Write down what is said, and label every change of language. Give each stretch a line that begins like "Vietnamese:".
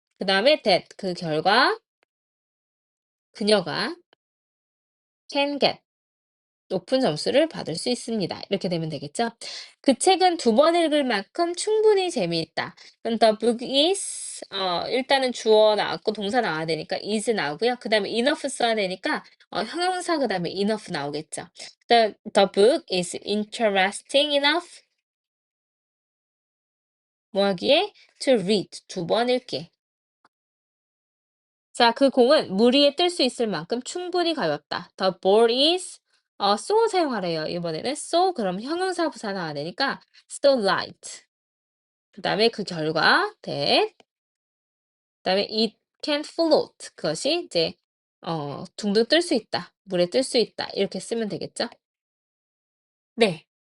Korean: 그다음에 that 그 결과 그녀가 can get 높은 점수를 받을 수 있습니다. 이렇게 되면 되겠죠? 그 책은 두 번 읽을 만큼 충분히 재미있다. 그럼
English: the book is
Korean: 일단은 주어 나왔고 동사 나와야 되니까 is 나오고요. 그다음에 enough 써야 되니까 형용사 그다음에 enough 나오겠죠.
English: The book is interesting enough
Korean: 뭐 하기에
English: to read
Korean: 두 번 읽기. 자, 그 공은 물 위에 뜰 수 있을 만큼 충분히 가볍다.
English: The ball is so
Korean: 사용하래요. 이번에는 so 그럼 형용사 부사 나와야 되니까 so light. 그다음에 그 결과 that 그다음에
English: it can float.
Korean: 그것이 이제 둥둥 뜰 수 있다. 물에 뜰 수 있다. 이렇게 쓰면 되겠죠? 네.